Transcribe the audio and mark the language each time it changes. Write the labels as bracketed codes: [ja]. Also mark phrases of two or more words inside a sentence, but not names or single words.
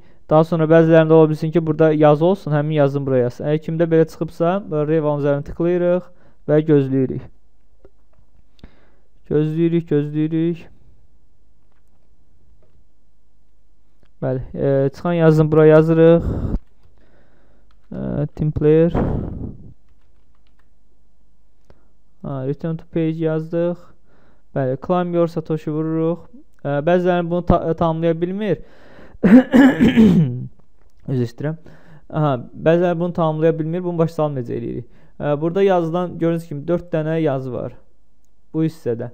[az] Daha sonra bəzilərində ola bilsin ki, burada yazı olsun, həmin yazını buraya yazsın. Əgər kimdə belə çıxıbsa, Revalın üzərinə tıklayırıq və gözləyirik. Gözləyirik. Bəli, çıxan yazını buraya yazırıq. [en] Team player. Return to page yazdıq. [az] Bəli, [en] claim your Satoshi [az] vururuq. Bəzilərini bunu tanımlaya bilmir. Özür istəyirəm. Bəziləri bunu tanımlaya bilmir. Bunu başa salmayacaq eləyirik. Burada yazılan gördüyünüz kimi 4 dənə yazı var. Bu hissədə.